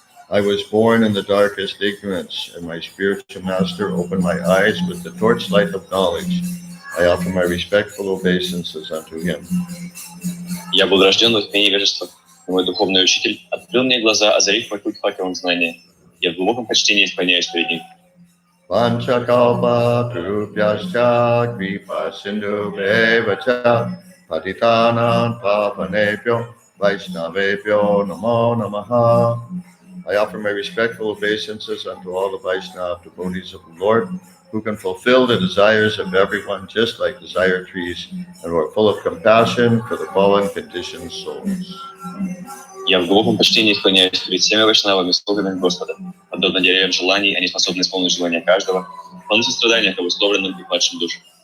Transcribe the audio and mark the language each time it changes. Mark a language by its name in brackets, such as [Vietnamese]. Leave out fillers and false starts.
[English] I was born in the darkest ignorance, and my spiritual master opened my eyes with the torchlight of knowledge. I offer my respectful obeisances unto him. [Russian] Я был рожден в тьме невежества, и мой духовный учитель открыл мне глаза, озарив мой путь факелом знания. Я в глубоком почтении склоняюсь перед ним. [Sanskrit] Vanchakalpa Trupyascha Kripa Sindhu Bevacha Patitanam Pavanebhyo Vaishnavebhyo Namo Namaha. [English] I offer my respectful obeisances unto all the Vaishnava devotees of the Lord, who can fulfill the desires of everyone just like desire trees, and who are full of compassion for the fallen conditioned souls. [Russian] Я в глубоком почтении склоняюсь перед всеми вайшнавами, слугами Господа. Подобно деревьям желаний, они способны исполнить желания каждого, полны сострадания к обусловленным и падшим душам.